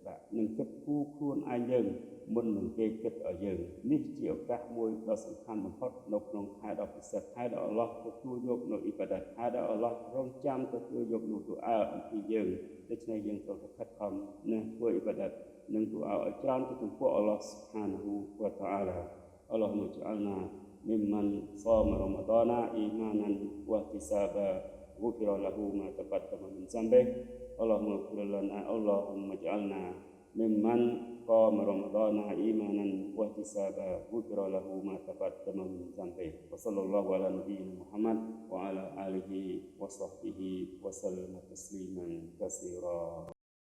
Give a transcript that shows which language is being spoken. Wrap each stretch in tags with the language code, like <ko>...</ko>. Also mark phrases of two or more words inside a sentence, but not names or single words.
<km>ដាក់និងគិតគូរខ្លួនឯងយើងមុននឹងគេគិតឲ្យយើងនេះជាឱកាសមួយដ៏សំខាន់បំផុតនៅក្នុងខែដ៏ពិសេសខែ ដែលអល់ឡោះទទួលយកនៅអ៊ីបាដាតខែដែលអល់ឡោះរងចាំទទួលយកនៅទូអាអំពីយើងដូ ច្នេះយើងត្រូវតែខិតខំណាស់ធ្វើអ៊ីបាដាតនិងទូអាឲ្យច្រើនទៅចំពោះអល់ ឡោះស៊ុបហានហ៊ូវតាអាឡាអល់ឡោះមុចអលណា</km> <ar>ممن صام رمضان إيمانا واحتسابا غفر له ما تقدم من ذنبه اللهم اغفر لنا اللهم اجعلنا ممن قام رمضان إيمانا واحتسابا غفر له ما تقدم من ذنبه وصلى الله على نبينا محمد وعلى آله وصحبه وسلم تسليما كثيرا</ar>